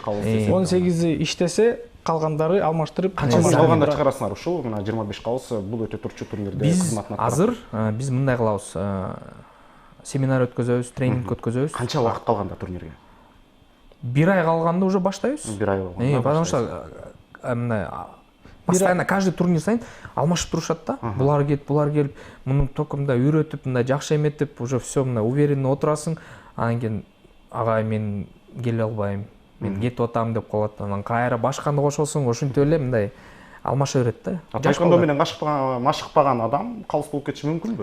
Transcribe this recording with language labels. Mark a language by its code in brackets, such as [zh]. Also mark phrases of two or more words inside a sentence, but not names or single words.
[ky] 18 иштесе, калгандары алмаштырып, канча калганда чыгарасыңар ушул? Мына 25 калыс бул өтө турчу турнирде кызматын аткарат. Азыр биз мындай кылабыз. Семинар өткөзөбүз, тренинг өткөзөбүз. Канча убакыт калганда турнирге? Бир ай калганда уже баштайбыз. Бир ай калганда. [ru] Потому что [ky] мындай [ru] постоянно каждый [ky] турнир сайын алмашып турушат да. Булар келип, муну только мындай үйрөтүп, мындай жакшы эметип, [ru] уже все [ky] мындай уверенно отурасың. Анан кийин агай мен келе албайм, мен кетип атам деп калат. Анан кайра башканы кошосуң, ошентип эле мындай алмаша берет да. Таеквондо менен машыкпаган адам калыс болуп кетиши мүмкүнбү?